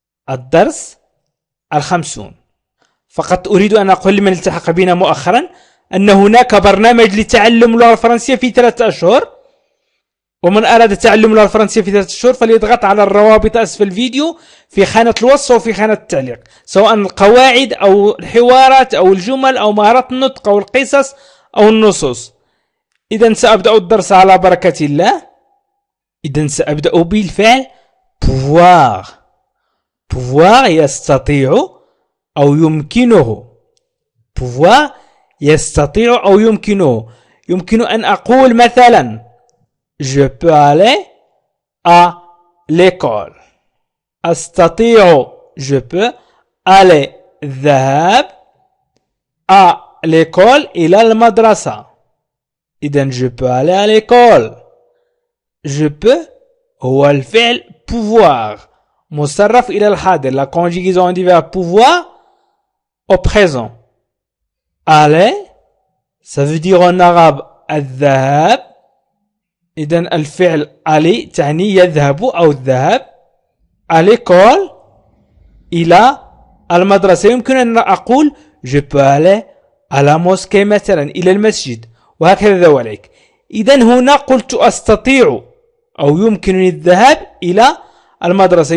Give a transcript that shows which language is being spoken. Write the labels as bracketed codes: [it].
[ar] الدرس 50. فقط أريد أن أقول لمن التحق بنا مؤخرا أن هناك برنامج لتعلم اللغة الفرنسية في 3 أشهر، ومن أراد تعلم اللغة الفرنسية في 3 أشهر فليضغط على الروابط أسفل الفيديو في خانة الوصف وفي خانة التعليق، سواء القواعد أو الحوارات أو الجمل أو مهارات النطق أو القصص أو النصوص. إذن سأبدأ الدرس على بركة الله. إذن سأبدأ بالفعل pouvoir. pouvoir يستطيع أو يمكنه، pouvoir يستطيع أو يمكنه. يمكن أن أقول مثلا [fr] je peux aller à l'école. [ar] أستطيع [fr] je peux aller [ar] الذهاب [fr] à l'école [ar] إلى المدرسة. إذن [fr] je peux aller à l'école. je peux [ar] هو الفعل [fr] pouvoir [ar] مصرف إلى الحاضر، [fr] la conjugaison du verbe pouvoir au présent. aller ça veut dire en arabe [ar] الذهاب. إذن الفعل aller تعني يذهب أو الذهاب، [fr] à l'école [ar] إلى المدرسة. يمكن أن أقول [fr] je peux aller à la mosquée [ar] مثلا، إلى المسجد، وهكذا ذلك. إذن هنا قلت أستطيع أو يمكنني الذهاب إلى المدرسة.